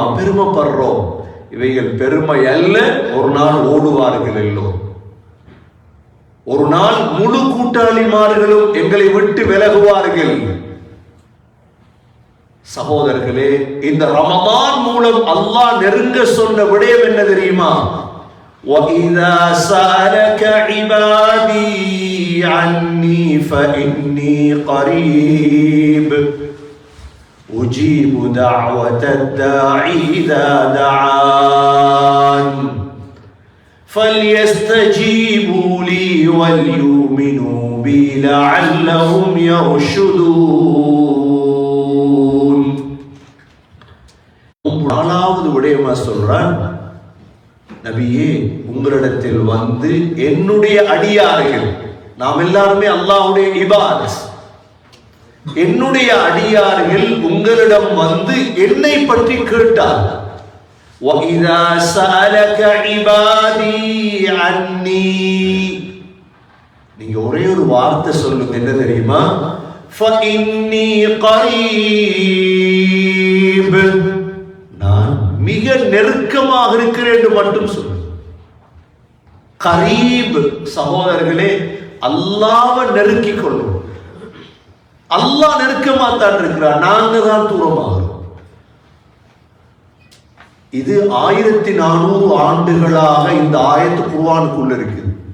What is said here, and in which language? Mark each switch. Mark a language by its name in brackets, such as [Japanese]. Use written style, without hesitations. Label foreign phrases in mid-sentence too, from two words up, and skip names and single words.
[Tamil] பெருமைப்படுறோம். இவைகள் பெருமை அல்ல. ஒரு நாள் ஓடுவார்கள் எல்லோரும். ஒரு நாள் முழு கூட்டாளிமார்களும் எங்களை விட்டு விலகுவார்கள். சகோதரர்களே, இந்த ரமதான் மூலம் அல்லாஹ் நெருங்க சொன்ன விடயம் என்ன தெரியுமா? [Arabic] وَإِذَا سَأَلَكَ عِبَادِي عَنِّي فَإِنِّي قَرِيبٌ أُجِيبُ دَعْوَةَ الدَّاعِ إِذَا دَعَانِ فَلْيَسْتَجِيبُوا لِي وَلْيُؤْمِنُوا بِي لَعَلَّهُمْ يَرْشُدُونَ. [Tamil] நாலாவது விடயமா சொல்றான், நபியே, உங்களிடத்தில் வந்து என்னுடைய அடியார்கள், நாம் எல்லாருமே அல்லாஹ்வுடைய இபாத், என்னுடைய அடியார்கள் உங்களிடம் வந்து என்னை பற்றி கேட்டார். [Arabic] وَإِذَا سَأَلَكَ عِبَادِي عَنِّي, [Tamil] நீங்க ஒரே ஒரு வார்த்தை சொல்லுங்க, என்ன தெரியுமா? [Arabic] فَإِنِّي قَرِيبٌ, [Tamil] நான் மிக நெருக்கமாக இருக்கிறேன் என்று மட்டும் சொல்லுங்க. கரீப் சகோதரர்களே, அல்லாஹ்வை நெருக்கிக் கொள்ளும். அல்லாஹ் நெருக்கமா தான் இருக்கிறார், நாங்க தான் தூரமாகிறோம். இது 1400 ஆண்டுகளாக இந்த ஆயத்து குர்ஆனுக்குள்ள இருக்குது.